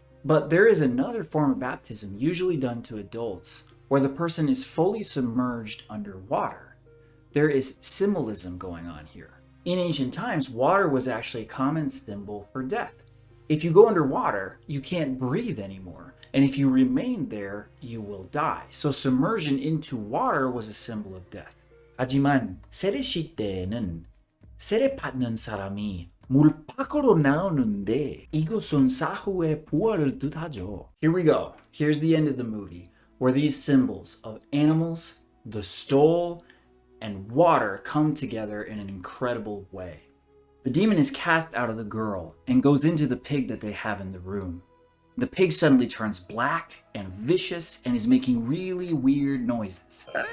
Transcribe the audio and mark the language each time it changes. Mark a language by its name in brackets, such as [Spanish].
[English] But there is another form of baptism, usually done to adults, where the person is fully submerged under water. There is symbolism going on here. In ancient times, water was actually a common symbol for death. If you go underwater, you can't breathe anymore. And if you remain there, you will die. So submersion into water was a symbol of death. [Korean] 하지만 세례식 때에는 세례 받는 사람이 물 밖으로 나오는데 이것은 사후의 부활을 뜻하죠. [English] Here we go. Here's the end of the movie, where these symbols of animals, the stole, and water come together in an incredible way. The demon is cast out of the girl and goes into the pig that they have in the room. The pig suddenly turns black and vicious and is making really weird noises.